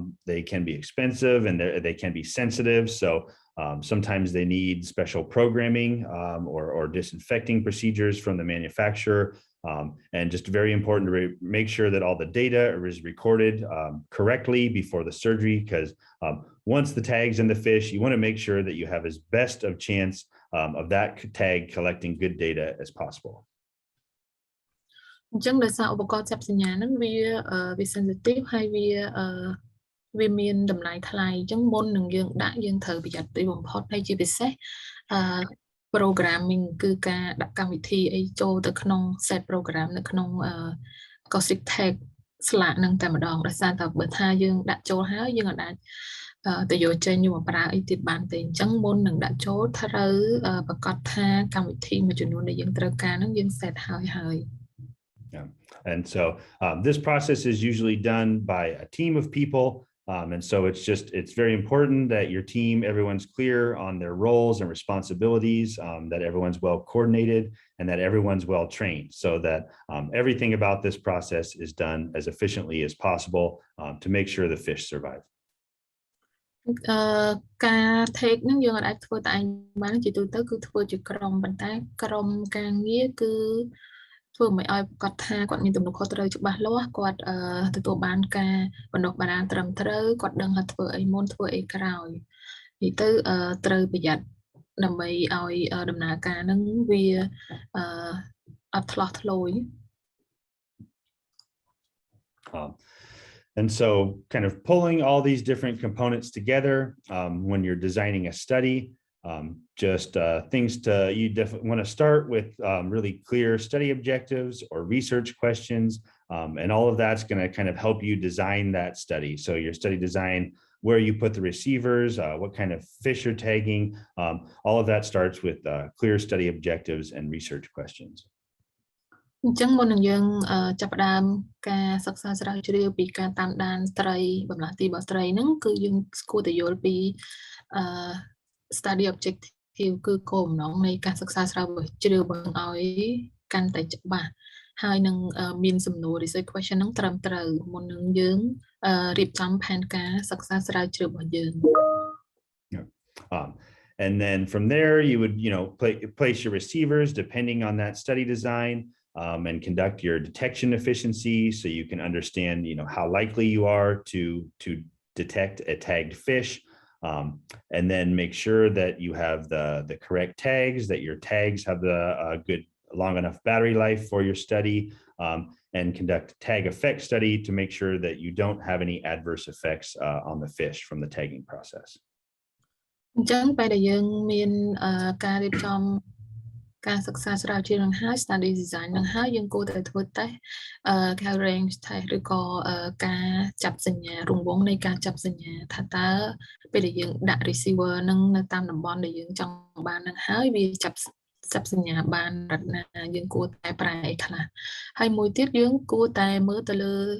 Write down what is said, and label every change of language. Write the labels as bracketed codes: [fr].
[en] They can be expensive and they can be sensitive. So sometimes they need special programming or disinfecting procedures from the manufacturer. And just very important to make sure that all the data is recorded correctly before the surgery, because once the tag's in the fish, you want to make sure that you have as best of chance of that tag collecting good data as possible. [km] អញ្ចឹងដោយសារឧបករណ៍ចាប់សញ្ញាហ្នឹងវា sensitive ហើយវាមានតម្លៃថ្លៃអញ្ចឹងមុននឹងយើងដាក់យើងត្រូវប្រយ័ត្នទីបំផុតហើយជាពិសេសprogramming គឺការដាក់កម្មវិធីអីចូលទៅក្នុង set program នៅក្នុង acoustic tag ស្លាកហ្នឹងតែម្ដងដោយសារតែបើថាយើងដាក់ចូលហើយយើងអាចទៅយកចេញយកមកប្រើអីទៀតបានទេអញ្ចឹងមុននឹងដាក់ចូលត្រូវប្រកាសថាកម្មវិធីមួយចំនួនដែលយើងត្រូវការហ្នឹងយើង set ហើយ [en] Yeah. And so this process is usually done by a team of people. And so it's very important that your team, everyone's clear on their roles and responsibilities, that everyone's well coordinated and that everyone's well trained, so that everything about this process is done as efficiently as possible to make sure the fish survive. [km] ការ take ហ្នឹងយើងអាចធ្វើតែឯងបានជាទូទៅគឺធ្វើជាក្រុមប៉ុន្តែក្រុមការងារគឺធ្វើមិនឲ្យប្រកាសថាគាត់មានទំនួលខុសត្រូវច្បាស់លាស់គាត់ទទួលបានការបណ្ដុះបណ្ដាលត្រឹមត្រូវគាត់ដឹងថាធ្វើអីមុនធ្វើអីក្រោយនិយាយទៅត្រូវប្រយ័ត្នដើម្បីឲ្យដំណើរការហ្នឹងវាអត់ឆ្លោះឆ្លួយ [en] And so kind of pulling all these different components together when you're designing a study, just things you definitely want to start with really clear study objectives or research questions, and all of that's going to kind of help you design that study. So your study design, where you put the receivers, what kind of fish you're tagging, all of that starts with clear study objectives and research questions. [km] អញ្ចឹងមុននឹងយើងចាប់ផ្ដើមការសិក្សាស្រាវជ្រាវពីការតាមដានត្រីបម្លាស់ទីរបស់ត្រីហ្នឹងគឺយើងគួរតែយល់ពីstudy objective គឺគោលបំណងនៃការសិក្សាស្រាវជ្រាវរបស់ឲ្យកាន់តែច្បាស់ហើយនឹងមានសំណួរ research question ហ្នឹងត្រឹមត្រូវមុននឹងយើងរៀបចំផែនការសិក្សាស្រាវជ្រាវរបស់យើង [en] And then from there you would place your receivers depending on that study design. And conduct your detection efficiency so you can understand, how likely you are to detect a tagged fish, and then make sure that you have the correct tags, that your tags have the good long enough battery life for your study, and conduct tag effect study to make sure that you don't have any adverse effects on the fish from the tagging process. [km] អញ្ចឹងពេលដែលយើងមានការរៀបចំការសិក្សាស្រាវជ្រាវនឹងហើយ study design នឹងហើយយើងគួរតែធ្វើតេស្តការ range test ឬក៏ការចាប់សញ្ញារង្វង់នៃការចាប់សញ្ញាថាតើពេលដែលយើងដាក់ receiver នឹងនៅតាមតំបន់ដែលយើងចង់បាននឹងហើយវាចាប់សញ្ញាបានរណាយើងគួរតែប្រែអីខ្លះហើយមួយទៀតយើងគួរតែមើលទៅលើ